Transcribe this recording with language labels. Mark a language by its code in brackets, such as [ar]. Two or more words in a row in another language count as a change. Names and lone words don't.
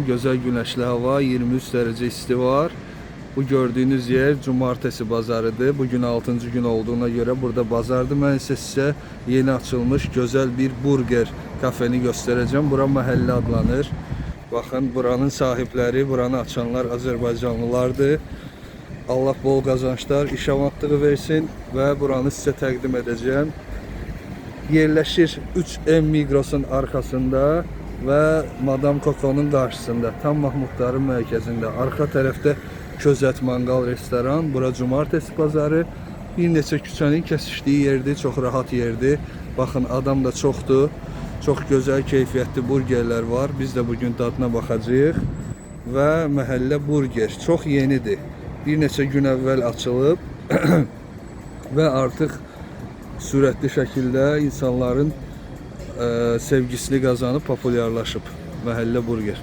[az] Gözəl günəşli hava, 23 dərəcə isti var. Bu gördüyünüz yer cumartesi bazarıdır. [tr] Bugün 6-cı gün olduğuna göre burada bazardır. [az] Mən isə sizə yeni açılmış gözəl bir burger kafeni göstereceğim. Bura məhəllə adlanır. Baxın, buranın sahipləri, buranı açanlar Azərbaycanlılardır. Allah bol kazançlar, iş avanlığı versin ve buranı size təqdim edeceğim. [tr] Yerleşir 3M Migros'un arkasında ve Madame Coco'nun karşısında. [az] Tam Mahmudların mərkəzində. [tr] Arka tarafta [az] Közət Mangal restoran. [tr] Bura cumartesi pazarı. [az] Bir neçə küçənin kesiştiği yerdir. [tr] Çok rahat yerdir. Bakın, adam da çoxdur. Çok güzel keyfiyyətli burgerler var. [az] Biz de bugün dadına baxacağıq. Və məhəllə burger çok yenidir. Bir neçə gün əvvəl açılıb və artıq sürətli şəkildə insanların sevgisini qazanıb populyarlaşıb məhəllə burger.